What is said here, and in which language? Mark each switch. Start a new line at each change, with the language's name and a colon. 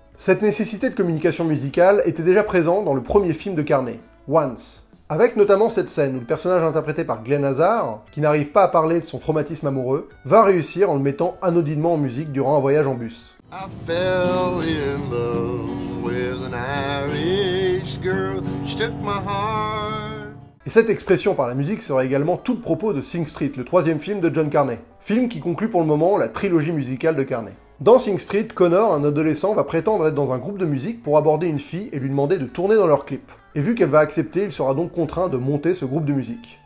French: Cette nécessité de communication musicale était déjà présente dans le premier film de Carney, Once, avec notamment cette scène où le personnage interprété par Glenn Hazard, qui n'arrive pas à parler de son traumatisme amoureux, va réussir en le mettant anodinement en musique durant un voyage en bus.
English: I fell in love with an Irish girl, she took my heart.
French: Et cette expression par la musique sera également tout le propos de Sing Street, le 3e film de John Carney, film qui conclut pour le moment la trilogie musicale de Carney. Dans Sing Street, Connor, un adolescent, va prétendre être dans un groupe de musique pour aborder une fille et lui demander de tourner dans leur clip. Et vu qu'elle va accepter, il sera donc contraint de monter ce groupe de musique.